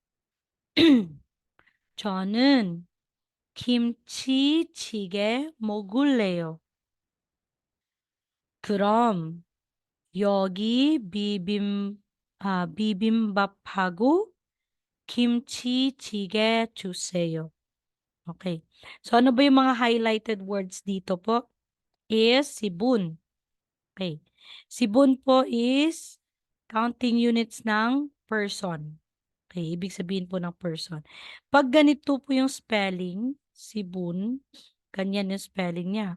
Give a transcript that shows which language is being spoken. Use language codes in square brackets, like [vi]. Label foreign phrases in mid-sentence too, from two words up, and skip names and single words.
[ko] 저는 김치찌개 먹을래요. 그럼 여기 비빔밥하고 김치찌개 주세요. [en] Okay. [tl] So, ano ba yung mga [en] highlighted words [tl] dito po? [en] Is sibun. Okay. Sibun po is counting units ng person. Okay. [tl] Ibig sabihin po ng person. Pag ganito po yung spelling, sibun, ganyan yung spelling niya.